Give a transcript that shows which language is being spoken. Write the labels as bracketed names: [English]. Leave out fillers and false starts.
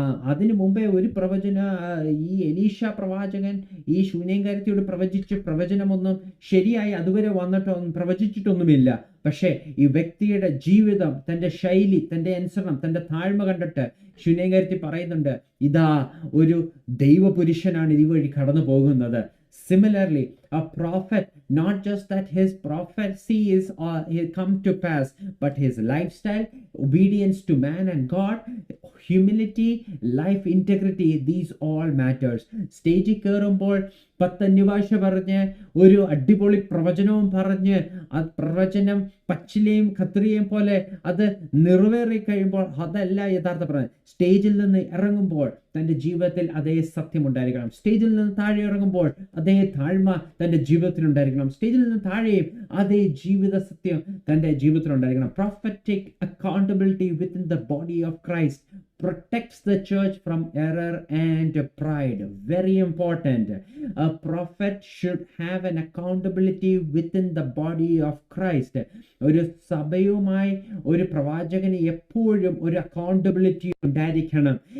[Malayalam] അതിനു മുമ്പേ ഒരു ഈ എലീശ പ്രവാചകൻ ഈ ശൂനേംകാരത്തിയോട് പ്രവചനമൊന്നും ശരിയായി അതുവരെ പ്രവചിച്ചിട്ടൊന്നുമില്ല. പക്ഷേ ഈ വ്യക്തിയുടെ ജീവിതം, തൻ്റെ ശൈലി, തൻ്റെ അനുസരണം, തൻ്റെ താഴ്മ കണ്ടിട്ട് ശൂനേംകാരത്തി പറയുന്നുണ്ട്, ഇതാ ഒരു ദൈവപുരുഷനാണ് ഇതുവഴി കടന്നു പോകുന്നത്. [English] Similarly, a prophet, not just that his prophecy is come to pass, but his lifestyle, obedience to man and God, humility, life integrity, these all matters. [Malayalam] സ്റ്റേജിൽ കയറുമ്പോൾ 10 അന്യഭാഷ പറഞ്ഞ് ഒരു അടിപൊളി പ്രവചനവും പറഞ്ഞ് ആ പ്രവചനം പച്ചിലയും കത്രിയയും പോലെ അത് നിറവേറി കഴിയുമ്പോൾ അതല്ല യഥാർത്ഥ പ്രവചനം. സ്റ്റേജിൽ നിന്ന് ഇറങ്ങുമ്പോൾ തൻ്റെ ജീവിതത്തിൽ അതേ സത്യം ഉണ്ടായിരിക്കണം. സ്റ്റേജിൽ നിന്ന് താഴെ ഇറങ്ങുമ്പോൾ അതേ താഴ്മ തൻ്റെ ജീവിതത്തിൽ ഉണ്ടായിരിക്കണം. സ്റ്റേജിൽ നിന്ന് താഴെയും അതേ ജീവിത സത്യം തൻ്റെ ജീവിതത്തിൽ ഉണ്ടായിരിക്കണം. [English] Prophetic accountability within the body of Christ protects the church from error and pride. Very important. A prophet should have an accountability within the body of Christ. [Malayalam] ഒരു സഭയുമായി ഒരു പ്രവാചകന് എപ്പോഴും ഒരു അക്കൗണ്ടബിലിറ്റി ഉണ്ടായിരിക്കണം.